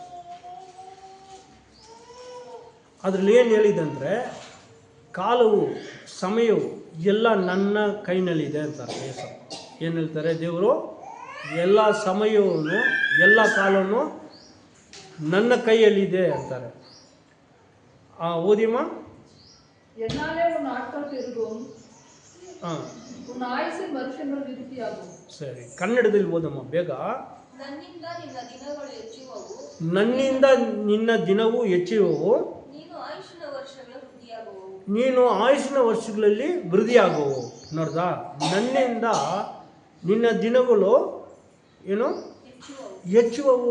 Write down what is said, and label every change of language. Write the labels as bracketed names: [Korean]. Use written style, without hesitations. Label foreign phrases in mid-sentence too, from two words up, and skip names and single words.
[Kannada] ಅದರಲ್ಲಿ ಏನು ಹೇಳಿದಂದರೆ, ಕಾಲವು ಸಮಯವು ಎಲ್ಲ ನನ್ನ ಕೈನಲ್ಲಿದೆ ಅಂತಾರೆ ಯೇಸು. ಏನು ಹೇಳ್ತಾರೆ ದೇವರು? ಎಲ್ಲ ಸಮಯವನ್ನು, ಎಲ್ಲ ಕಾಲವನ್ನು ನನ್ನ ಕೈಯಲ್ಲಿದೆ ಅಂತಾರೆ. [Tamil] ஓதியம்மா. என்னாலே உன் நாட்கள் பெருகும், உன் ஆயுசின் வருஷங்கள் விருத்தியாகும். [Kannada] ಸರಿ, ಕನ್ನಡದಲ್ಲಿ ಓದಮ್ಮ ಬೇಗ. ನನ್ನಿಂದ ನಿನ್ನ ದಿನವು ಹೆಚ್ಚುವವು, ನೀನು ಆಯುಷಿನ ವರ್ಷಗಳಲ್ಲಿ ವೃದ್ಧಿಯಾಗುವು. ನೋಡ್ದಾ? ನನ್ನಿಂದ ನಿನ್ನ ದಿನಗಳು ಏನು ಹೆಚ್ಚುವವು.